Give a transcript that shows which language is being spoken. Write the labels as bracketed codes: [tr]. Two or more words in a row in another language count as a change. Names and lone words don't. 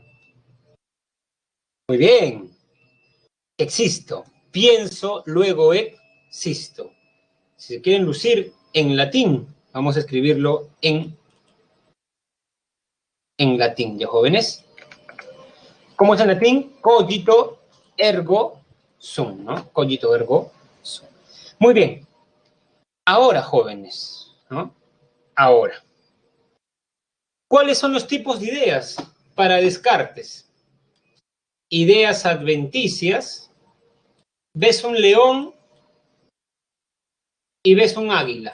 [es] Muy bien. Existo. Pienso, luego existo. Si se quieren lucir en latín, vamos a escribirlo en latín, ¿ya, jóvenes? ¿Cómo es en latín? [la] Cogito ergo sum, ¿no? Cogito ergo sum. [es] Muy bien. Ahora, jóvenes, ¿no? Ahora. ¿Cuáles son los tipos de ideas para Descartes? Ideas adventicias. Ves un león y ves un águila.